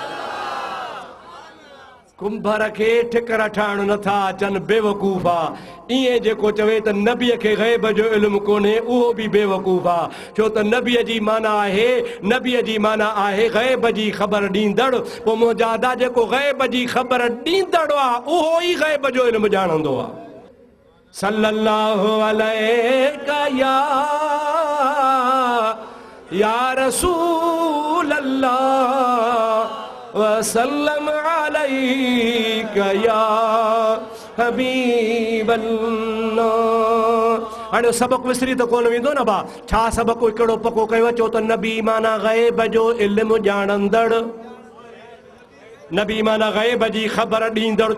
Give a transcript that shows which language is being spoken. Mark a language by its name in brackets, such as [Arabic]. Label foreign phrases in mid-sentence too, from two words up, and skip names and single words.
[Sindhi] कुंभर खे ठिकर ठाहिण नथा अचनि, बेवकूफ़ आ। इएं जेको चवे त नबीअ खे गैब जो इल्म कोन्हे, उहो बि बेवकूफ़ आ। छो त नबीअ जी माना आहे, नबीअ जी माना आहे गैब जी ख़बर ॾींदड़। पोइ मुंहिंजा दा जेको गैब जी ख़बर ॾींदड़ आ, उहो ई गैब जो इल्म ॼाणंदो आ। [Arabic] صلى الله عليه يا رسول الله وسلم عليك يا حبيب الله. [Sindhi] हाणे सबक़ विसरी त कोन वेंदो न भा। छा सबक़ हिकिड़ो पको कयो? चो त नबी माना गैब जो इल्म ॼाणंदड़, नबी माना गैब जी ख़बर ॾींदड़।